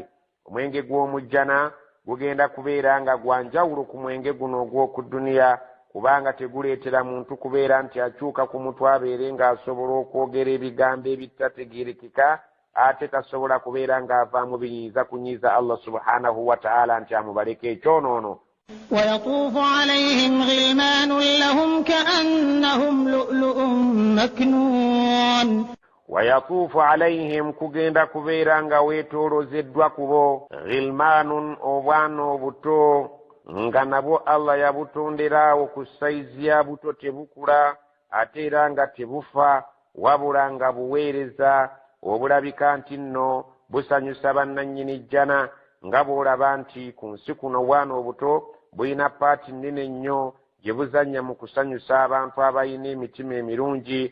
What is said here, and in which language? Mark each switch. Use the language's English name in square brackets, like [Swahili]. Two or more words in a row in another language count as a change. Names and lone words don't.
[Ganda] omwenge gw'omujjana gugenda kubeera nga gwa njawulo ku mwenge guno ogw'oku duniya, kubanga teguleetera muntu kubeera nti akyuka ku mutwe abeere ng'asobola okwogera ebigambo ebitategeerekeka, ate tasobola kubeera ng'avaamu biyinza kunyiiza Allah [Arabic] سبحانه وتعالى [Ganda] nti amubaleko ekyonoono. [Arabic] ويطوف عليهم غلمان لهم كأنهم لؤلؤ مكنون. ويطوف عليهم, [Ganda] kugenda kubeera nga weetoolozeddwa kubo, ghilmanun, obwana obuto, nga nabwo Allah yabutonderawo ku saizi ya buto tebukula ate era nga tebufa wabula nga buweereza obulabika nti nno busanyusa bannannyini jjana nga bw'olaba nti ku nsi kuno bwana obuto bulina paati nnene nnyo gye buzannya mu kusanyusa abantu abalina emitima emirungi.